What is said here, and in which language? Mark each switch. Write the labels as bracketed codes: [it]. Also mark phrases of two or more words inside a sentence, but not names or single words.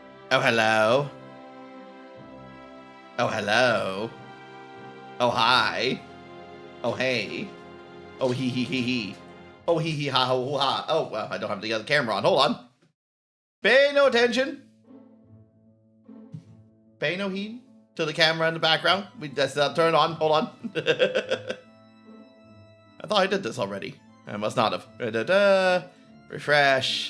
[en] Oh, hello. Oh, hello. Oh, hi. Oh, hey. Oh, hee hee hee hee. Oh, hee hee ha ho ha. Oh, well, I don't have the other camera on. Hold on. Pay no attention. Pay no heed to the camera in the background. We just turn it on. Hold on. I thought I did this already. I must not have. Refresh.